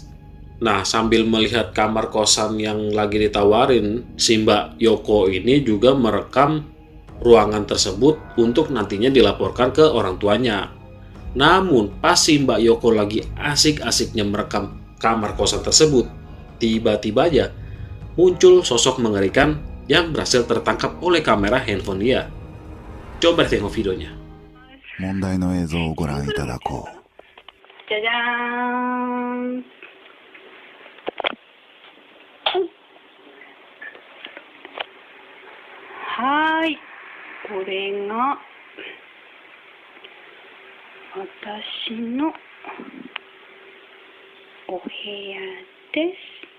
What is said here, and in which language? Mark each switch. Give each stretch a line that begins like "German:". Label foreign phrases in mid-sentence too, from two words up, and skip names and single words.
Indonesian: Nah, sambil melihat kamar kosan yang lagi ditawarin, si Mbak Yoko ini juga merekam ruangan tersebut untuk nantinya dilaporkan ke orang tuanya. Namun, pas si Mbak Yoko lagi asik-asiknya merekam kamar kosan tersebut, tiba-tiba aja muncul sosok mengerikan yang berhasil tertangkap oleh kamera handphone dia. Coba tengok videonya.
Japanese: 問題の映像をご覧いただこう。じゃじゃーん。はーい。これが私のお部屋です。